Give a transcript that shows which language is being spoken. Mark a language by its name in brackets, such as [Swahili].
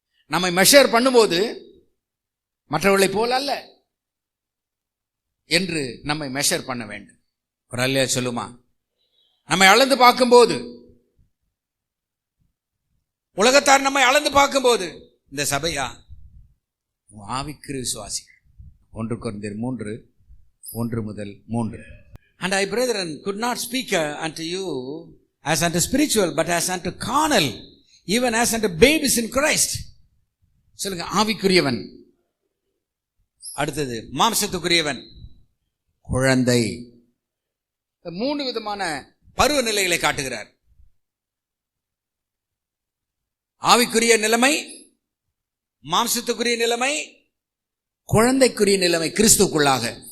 [Tamil] நம்மை மெஷர் பண்ணும்போது மற்றவர்களை போல அல்ல என்று நம்மை மெஷர் பண்ண வேண்டும். ஒரு அல்லையா சொல்லுமா? நம்மை அளந்து பார்க்கும்போது, உலகத்தார் நம்மை அளந்து பார்க்கும்போது, இந்த சபையா ஆவிக்குரிய விசுவாசிகள். 1 கொரிந்தியர் 3:1-3. [English] And I, brethren, could not speak unto you as unto spiritual, but as unto carnal, even as unto babes in Christ. [Tamil] சொல்லுங்க, ஆவிக்குரியவன். அடுத்தது மாம்சத்துக்குரியவன், குழந்தை. 3 விதமான பருவ நிலைகளை காட்டுகிறார். ஆவிக்குரிய நிலைமை, மாம்சத்துக்குரிய நிலைமை, குழந்தைக்குரிய நிலைமை கிறிஸ்துக்குள்ளாக.